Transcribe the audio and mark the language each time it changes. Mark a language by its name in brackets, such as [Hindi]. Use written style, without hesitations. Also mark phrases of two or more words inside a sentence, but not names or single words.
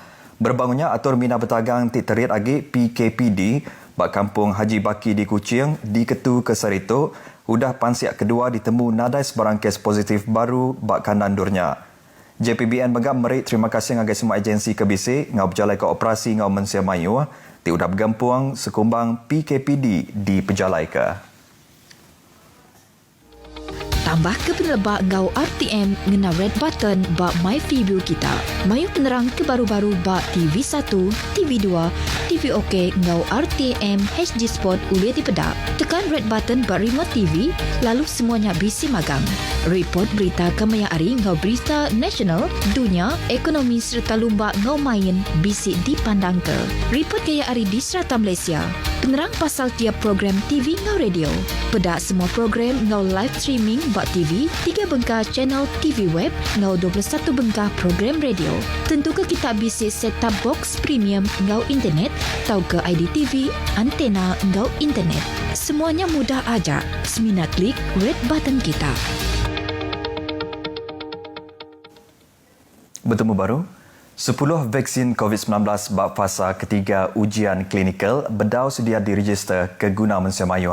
[Iban] Berbangunnya atur mina bertagang ti terit agi PKPD bak kampung Haji Baki di Kuching diketu ke Sarito udah pansiak kedua ditemu nadai sebarang kes positif baru bak kandandurnya. JPBN Megam merik terima kasih ngagai semua agensi kebisik ngau berjalai ke operasi ngau Mensia Mayu ti udah bergampuang sekumbang PKPD di pejalai ke. Tambah ke penelbak ngau RTM ngena [English] red button [Iban] bak My View kita. Mayu penerang kebaru-baru bak TV1, TV2, TV OK ngau RTM HD Sport ulia di pedak. Tekan [English] red button [Iban] bak remote TV, lalu semuanya bisi magang. Report berita kemaya ari ngau berita nasional, dunia, ekonomi serta lumba ngau main bisi dipandang ke. Report gaya ari di serata Malaysia. Penerang pasal tiap program TV ngau radio. Pedak semua program ngau [English] live streaming [Iban] bak TV, 3 bengkah channel TV web, ngau 21 bengkah program radio. Tentu ke kita bisik [English] set-top box [Iban] premium ngau internet, tau ke IDTV, antena ngau internet. Semuanya mudah aja. Semina klik [English] red button [Iban] kita. Bertemu baru, 10 vaksin COVID-19 bab fasa ketiga ujian klinikal berdau sedia diregister ke guna Mensia Mayu.